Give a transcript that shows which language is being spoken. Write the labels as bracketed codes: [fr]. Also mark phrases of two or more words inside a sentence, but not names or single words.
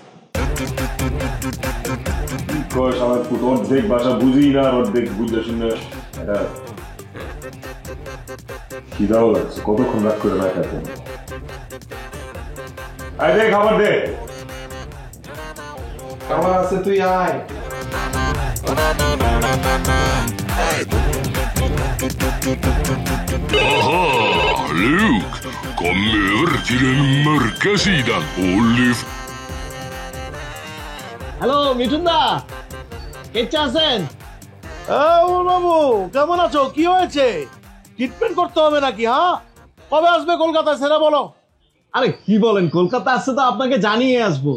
[bn] কস আমার পুরো অর্ধেক ভাষা বুঝি না আর অর্ধেক বুঝে শুনে এটা খিদাও লাগছে কতক্ষণ রাগ করে না খেতে আয় দে খাবার দে খাবার আছে তুই আয় [sv] Aha, Luke, kom över till den mörka sidan och lyft. [bn] হ্যালো মিঠুন দা কেচা আছেন বাবু কেমন আছো কি হয়েছে ট্রিটমেন্ট করতে হবে নাকি? হ্যাঁ, কবে আসবে কলকাতায় সেটা বলো। আরে কি বলেন, কলকাতা আসছে তো আপনাকে জানিয়ে আসবো।